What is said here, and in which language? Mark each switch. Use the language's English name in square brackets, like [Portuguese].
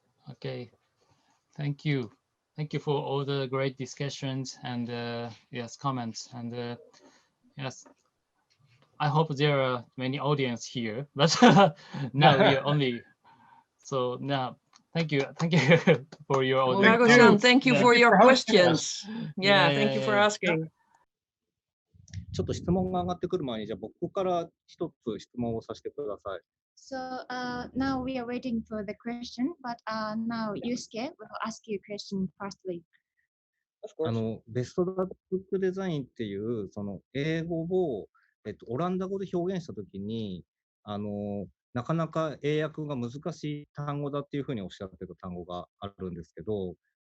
[English] Okay, thank you for all the great discussions and yes, comments, and yes, I hope there are many audience here, but now we are only. So now, thank you for your audience. Nago-san, thank you for your questions. Yeah, thank you for asking. [Japanese] ちょっと質問が上がってくる前に、じゃあ僕から一つ質問をさせてください。 [English] So now we are waiting for the question, but now Yusuke will ask you a question firstly. [Japanese] ベストブックデザインっていうその英語をオランダ語で表現したときになかなか英訳が難しい単語だっていうふうにおっしゃってた単語があるんですけど。